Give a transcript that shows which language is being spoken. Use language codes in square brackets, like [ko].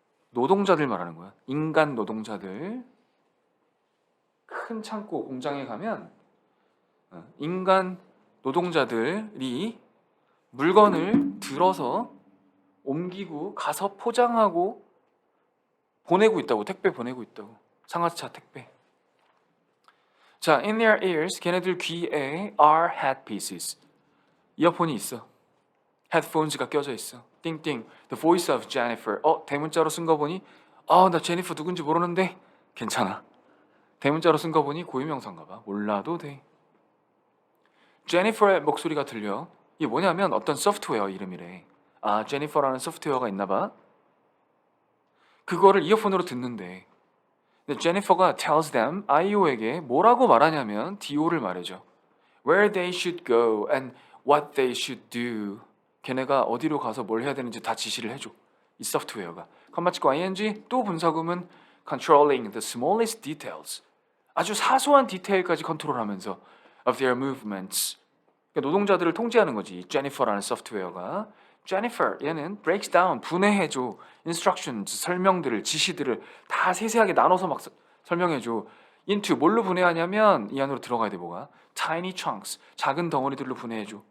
[ko] 노동자들 말하는 거야. 인간 노동자들. 큰 창고 공장에 가면 인간 노동자들이 물건을 들어서 옮기고 가서 포장하고 보내고 있다고. 택배 보내고 있다고. 상하차 택배. 자, [en] in their ears [ko] 걔네들 귀에 [en] are headpieces [ko] 이어폰이 있어. headphones가 껴져 있어. [en] 띵띵 the voice of Jennifer. [ko] 대문자로 쓴 거 보니 나 제니퍼 누군지 모르는데 괜찮아. 대문자로 쓴 거 보니 고유명사인가 봐. 몰라도 돼. 제니퍼의 목소리가 들려. 이게 뭐냐면 어떤 소프트웨어 이름이래. 제니퍼라는 소프트웨어가 있나 봐. 그거를 이어폰으로 듣는데 근데 제니퍼가 [en] tells them, [ko] IO에게 뭐라고 말하냐면 DO를 말해줘. [en] Where they should go and what they should do. [ko] 걔네가 어디로 가서 뭘 해야 되는지 다 지시를 해줘. 이 소프트웨어가. 컴마 찍고 ing 또 분사구문 [en] controlling the smallest details. [ko] 아주 사소한 디테일까지 컨트롤하면서 [en] of their movements. [ko] 그러니까 노동자들을 통제하는 거지. 제니퍼라는 소프트웨어가. 제니퍼 얘는 [en] breaks down [ko] 분해해줘. instructions 설명들을 지시들을 다 세세하게 나눠서 막 설명해줘. into 뭘로 분해하냐면 이 안으로 들어가야 돼. 뭐가? [en] tiny chunks [ko] 작은 덩어리들로 분해해줘.